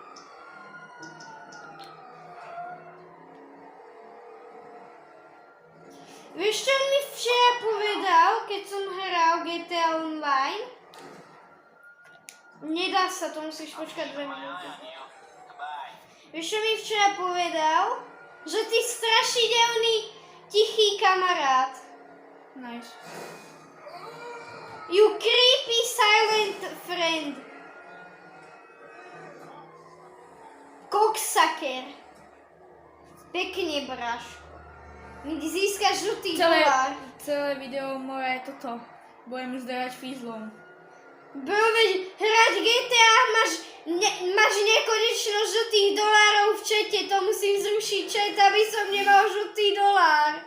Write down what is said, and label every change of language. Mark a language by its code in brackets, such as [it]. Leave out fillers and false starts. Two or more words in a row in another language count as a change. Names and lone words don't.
[sk] Vieš, čo mi včera povedal, keď som hral GTA Online? Nedá sa, to musíš počkať 2 minúty. Vieš, čo mi včera povedal? Že ty strašidelný, tichý kamarát. Nice. [en] You creepy silent friend. Cocksucker. [sk] Pekne, braš. Mi získaš žltý dolár. Celé video moje je toto. Budem zderať fízlom. Bro, veď hrať GTA máš nekonečno žltých dolárov v čete, to musím zrušiť čet, aby som nemal žltý dolár.